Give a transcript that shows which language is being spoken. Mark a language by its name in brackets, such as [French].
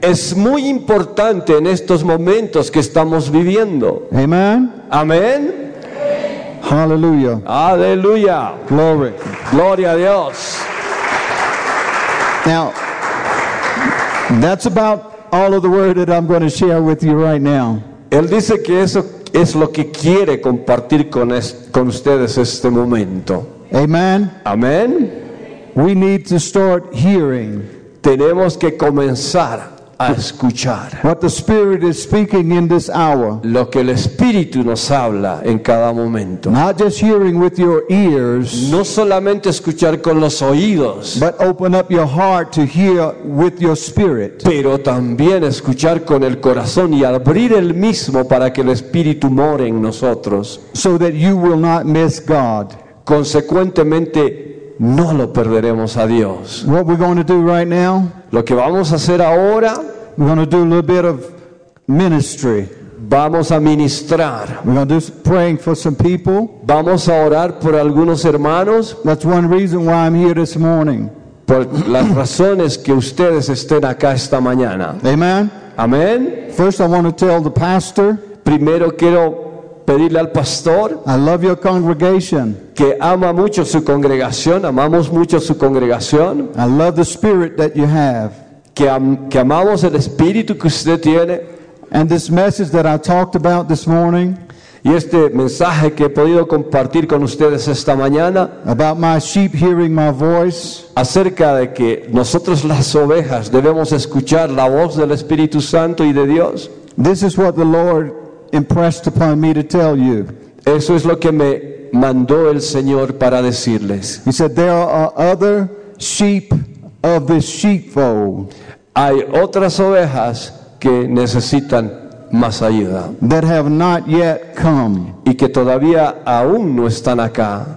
[Spanish] Es muy importante en estos momentos que estamos viviendo. [English] Amen. [Spanish] Amen. [English] Hallelujah. [Spanish] Hallelujah. [English] Glory. [Spanish] Gloria a Dios. [English] Now, that's about all of the word that I'm going to share with you right now. [Spanish] Él dice que eso es lo que quiere compartir con ustedes este momento. [English] Amen. [Spanish] Amen. [English] We need to start hearing. [Spanish] Tenemos que comenzar a escuchar. [English] What the Spirit is speaking in this hour. [Spanish] Lo que el Espíritu nos habla en cada momento. [English] Not just hearing with your ears. [Spanish] No solamente escuchar con los oídos. [English] But open up your heart to hear with your spirit. [Spanish] Pero también escuchar con el corazón y abrir el mismo para que el Espíritu more en nosotros. [English] So that you will not miss God. [Spanish] Consecuentemente, no lo perderemos a Dios. [English] What we're going to do right now? [Spanish] Lo que vamos a hacer ahora, [English] we're going to do a little bit of ministry. [Spanish] Vamos a ministrar. [English] We're going to do some praying for some people. [Spanish] Vamos a orar por algunos hermanos. [English] That's one reason why I'm here this morning. [Spanish] Por las razones que ustedes estén acá esta mañana. [English] Amen. [Spanish] Amen. [English] First, I want to tell the pastor. [Spanish] Primero quiero pedirle al pastor, [English] I love your congregation. [Spanish] Que ama mucho su congregación, amamos mucho su congregación. [English] I love the spirit that you have. [Spanish] Que amamos el espíritu que usted tiene. [English] And this message that I talked about this morning. [Spanish] Y este mensaje que he podido compartir con ustedes esta mañana. [English] About my sheep hearing my voice. [Spanish] Acerca de que nosotros las ovejas debemos escuchar la voz del Espíritu Santo y de Dios. [English] This is what the Lord impressed upon me to tell you. [Spanish] Eso es lo que me mandó el Señor para decirles. [English] He said there are other sheep of this sheepfold. [Spanish] Hay otras ovejas que necesitan más ayuda. [English] That have not yet come. [Spanish] Y que todavía aún no están acá.